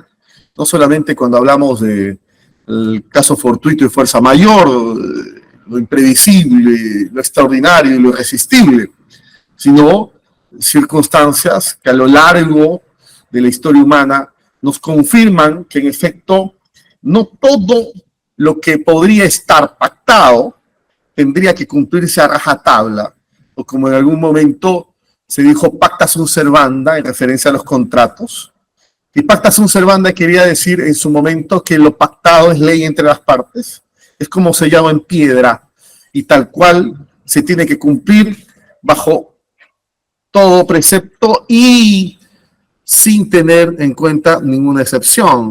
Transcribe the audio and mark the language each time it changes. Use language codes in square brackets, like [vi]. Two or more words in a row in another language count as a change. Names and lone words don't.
[es] No solamente cuando hablamos del caso fortuito y fuerza mayor, lo imprevisible, lo extraordinario y lo irresistible, sino circunstancias que a lo largo de la historia humana nos confirman que en efecto no todo lo que podría estar pactado tendría que cumplirse a rajatabla, o como en algún momento se dijo [la] pacta sunt servanda [es] en referencia a los contratos. Y [la] pacta sunt servanda [es] quería decir en su momento que lo pactado es ley entre las partes, es como sellado en piedra y tal cual se tiene que cumplir bajo todo precepto y sin tener en cuenta ninguna excepción.